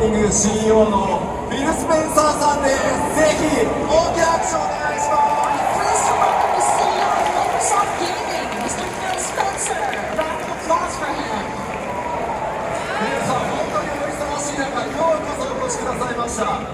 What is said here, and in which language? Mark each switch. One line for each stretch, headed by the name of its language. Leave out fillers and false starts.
Japanese: CEO のフィル・スペンサーさんです。ぜひ大きな拍手をお願いします。
English: Please welcome the CEO of Microsoft Gaming, Mr. Phil Spencer. Round of applause for him.
Japanese: 皆さん本当にお忙しい中、ようこそお越しくださいました。